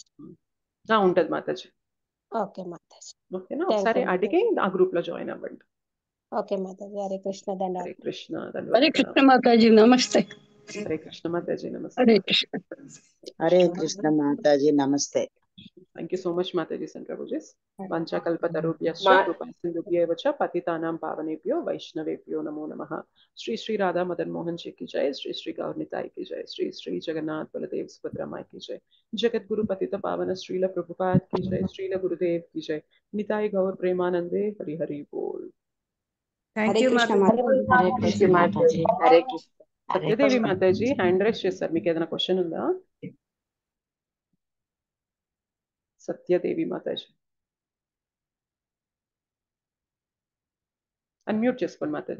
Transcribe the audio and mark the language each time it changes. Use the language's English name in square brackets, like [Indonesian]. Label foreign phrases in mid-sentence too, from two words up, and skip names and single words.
[Telugu] ఉంటది మాతాజీ. ఓకే మాతాజీ. ఓకేనా? ఒకసారి అడిగి ఆ గ్రూప్ లో జాయిన్ అవ్వండి. ఓకే మాతాజీ. [Sanskrit] హరే కృష్ణ [Telugu] ధన్యవాదాలు. [Sanskrit] హరే కృష్ణ హరే కృష్ణ మాతాజీ నమస్తే. హరే కృష్ణ మాతాజీ నమస్తే. హరే కృష్ణ. హరే కృష్ణ మాతాజీ నమస్తే. [English] Thank you so much Mataji and Prabhuji. [Sanskrit] वाञ्छा कल्पतरुभ्यश्च कृपासिन्धुभ्य एव च पतितानां पावनेभ्यो वैष्णवेभ्यो नमो नमः. [Hindi] श्री श्री राधा मदन मोहन जी की जय, श्री श्री गौर निताई की जय, श्री श्री जगन्नाथ बलदेव सुभद्रा माई की जय, जगत गुरु पतित पावन श्रील प्रभुपाद की जय, श्रील गुरुदेव की जय, निताई गौर प्रेमानंदे हरि हरि बोल. [English] thank you [Sanskrit] హరే కృష్ణ మాతాజీ. హరే కృష్ణ. [Telugu] సత్యదేవి మాతాజీ [English] hand raise [Telugu] చేస్తారు, మీకు ఏదైనా క్వశ్చన్ ఉందా? సత్యదేవి మాతాజీ అన్మ్యూట్ చేసుకోండి మాతాజీ.